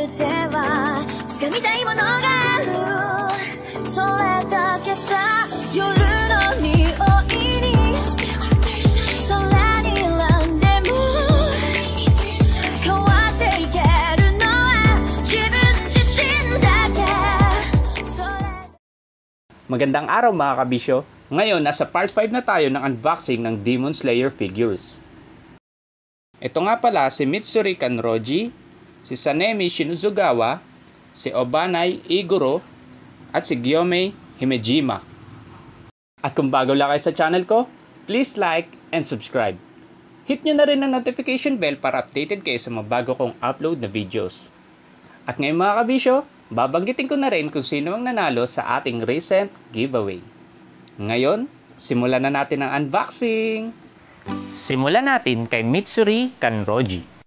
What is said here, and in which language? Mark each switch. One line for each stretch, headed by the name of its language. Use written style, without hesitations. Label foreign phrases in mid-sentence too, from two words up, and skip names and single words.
Japanese: る手は掴みたいものがあるそれだけさ夜の匂いに空にランでも変わっていけるのは自分自身だけ
Filipino: Magandang araw mga kabisyo. Ngayon, nasa part 5 na tayo ng unboxing ng Demon Slayer figures. Ito nga pala si Mitsuri Kanroji, si Sanemi Shinazugawa, si Obanai Iguro, at si Gyomei Himejima. At kung bago lang kayo sa channel ko,
English: please like and subscribe.
Filipino: Hit nyo na rin ang
English: notification bell
Filipino: para updated kayo sa mga bago kong upload na videos. At ngayon mga kabisyo, babanggitin ko na rin kung sino ang nanalo sa ating
English: recent giveaway.
Filipino: Ngayon, simulan na natin ang unboxing! Simulan natin kay Mitsuri Kanroji.